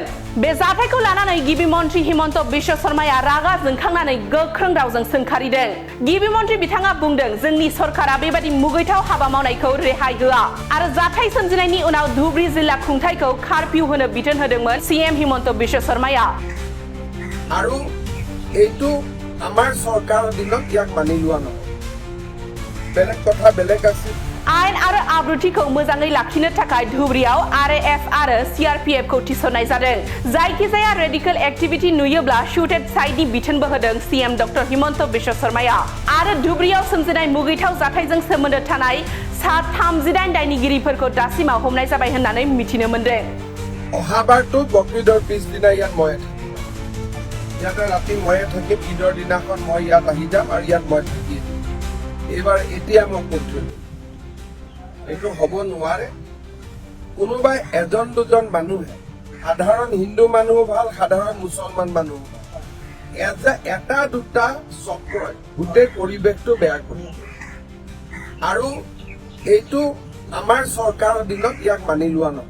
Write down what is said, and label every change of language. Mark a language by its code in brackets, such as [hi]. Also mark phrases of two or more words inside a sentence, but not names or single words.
[brx] बे जाथायखौ लानानै गिबि मन्थ्रि हिमन्त बिश्व शर्माया रागा जोंखांनानै गोख्रों रावजों सोंखारिदों। गिबि मन्थ्रि बिथाङा बुंदों, जोंनि सरकारा बेबादि मुगैथाव हाबा मावनायखौ रेहाय होआ आरो जाथाय सोमजिनायनि उनाव धुबुरी जिल्ला खुंथायखौ कारफिउ होनो बिथोन होदोंमोन सीएम हिमन्त बिश्व शर्माया। [as] আৰু এইটো আমাৰ চৰকাৰৰ দিনত ইয়াক মানি লোৱা নহয়। বেলেগ কথা বেলেগ আছে। [brx] आयेन आरो आब्रुथिखौ मोजाङै लाखिनो थाखाय धुबुरीयाव आरएएफ आरो सीआरपीएफखौ थिसननाय जादों। जायखिजाया [en] radical activity [brx] नुयोब्ला [en] shooted side [brx] बिथोनबो होदों सीएम डक्टर हिमन्त बिश्व शर्माया। आरो धुबुरीयाव सोमजिनाय मुगैथाव जाथायजों सोमोन्दो थानाय सा 38 दायनिगिरिफोरखौ दासिमाव हमनाय जाबाय होननानै मिथिनो मोन्दों। [as] অহাবাৰটো বকৰীদৰ পিছদিনা ইয়াত মই থাকিম। ইয়াতে ৰাতি ময়ে থাকিম। ঈদৰ দিনাখন মই ইয়াত আহি যাম আৰু ইয়াত মই থাকিম। এইবাৰ এতিয়া মই কৈছোঁ এইটো হ'ব নোৱাৰে। কোনোবাই এজন দুজন মানুহে, সাধাৰণ হিন্দু মানুহ ভাল, সাধাৰণ মুছলমান মানুহ ভাল, এটা দুটা চক্ৰই গোটেই পৰিৱেশটো বেয়া কৰে আৰু এইটো আমাৰ চৰকাৰৰ দিনত ইয়াক মানি লোৱা নহয়।